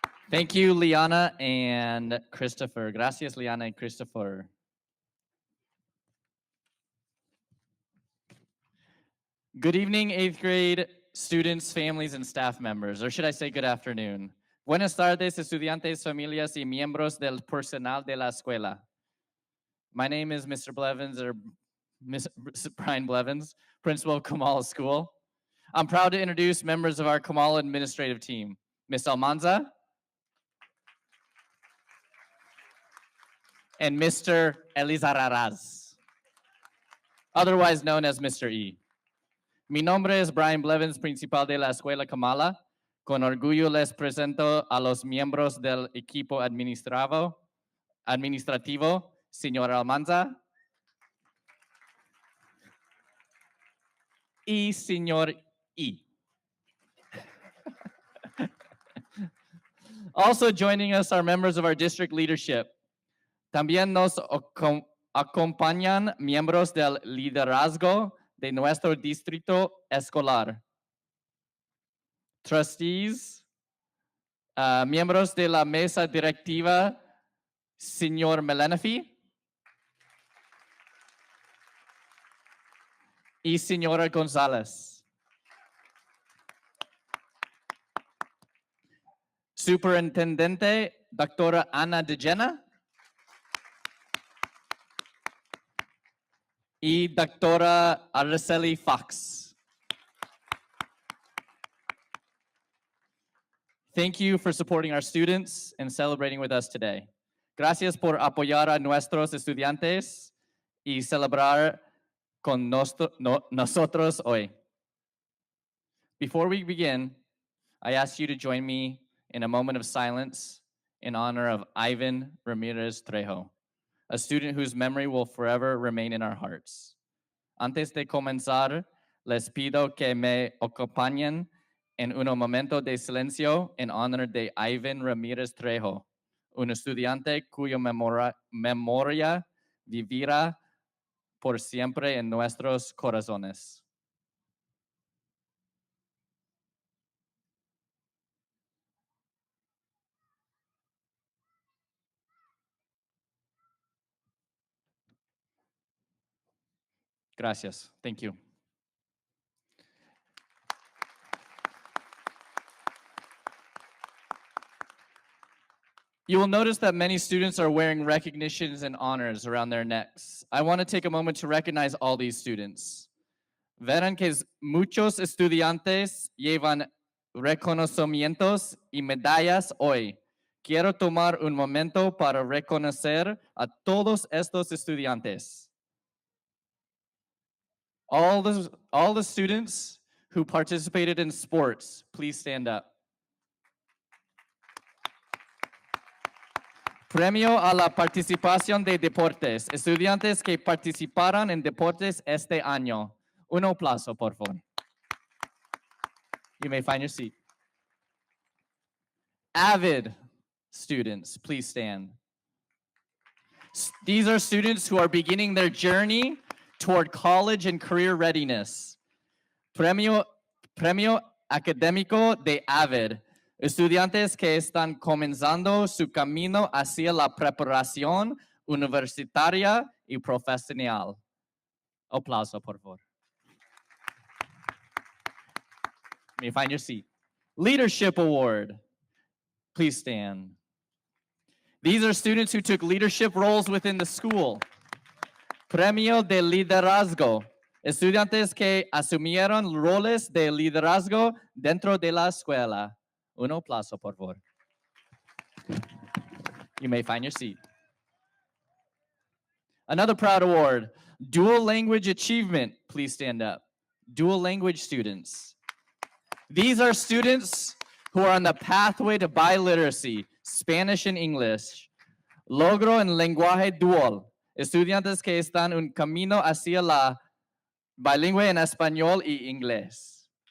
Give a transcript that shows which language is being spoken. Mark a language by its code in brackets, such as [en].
[en] Thank you, Liana and Christopher. Gracias, Liana and Christopher. Good evening, 8th grade students, families, and staff members, or should I say good afternoon. [es] Buenas tardes, estudiantes, familias, y miembros del personal de la escuela. [en] My name is Mr. Blevins, or Miss Brian Blevins, principal of Kamala School. I'm proud to introduce members of our Kamala administrative team, Miss Almanza and Mr. Elizararaz, otherwise known as Mr. E. [es] Mi nombre es Brian Blevins, principal de la Escuela Kamala. Con orgullo les presento a los miembros del equipo administrativo, señor Almanza y señor E. [en] Also joining us are members of our district leadership. [es] También nos acompañan miembros del liderazgo de nuestro distrito escolar. Trustees, miembros de la mesa directiva, señor Melenafi y señora González. Superintendente, doctora Ana DeGena y doctora Araceli Fox. [en] Thank you for supporting our students and celebrating with us today. [es] Gracias por apoyar a nuestros estudiantes y celebrar con nosotros hoy. [en] Before we begin, I ask you to join me in a moment of silence in honor of Ivan Ramirez Trejo, a student whose memory will forever remain in our hearts. [es] Antes de comenzar, les pido que me acompañen en un momento de silencio en honor de Ivan Ramirez Trejo, un estudiante cuya memoria vivirá por siempre en nuestros corazones. Gracias. [en] Thank you. You will notice that many students are wearing recognitions and honors around their necks. I want to take a moment to recognize all these students. [es] Verán que muchos estudiantes llevan reconocimientos y medallas hoy. Quiero tomar un momento para reconocer a todos estos estudiantes. [en] All the students who participated in sports, please stand up. [es] Premio a la participación de deportes. Estudiantes que participaron en deportes este año. Un aplauso, por favor. [en] You may find your seat. Avid students, please stand. These are students who are beginning their journey toward college and career readiness. [es] Premio Académico de AVID. Estudiantes que están comenzando su camino hacia la preparación universitaria y profesional. Aplauso, por favor. [en] May you find your seat. Leadership Award. Please stand. These are students who took leadership roles within the school. [es] Premio de Liderazgo. Estudiantes que asumieron roles de liderazgo dentro de la escuela. Un aplauso, por favor. [en] You may find your seat. Another proud award, Dual Language Achievement. Please stand up. Dual language students. These are students who are on the pathway to biliteracy, Spanish and English. [es] Logro en lenguaje dual. Estudiantes que están en un camino hacia la bilingüe en español y inglés.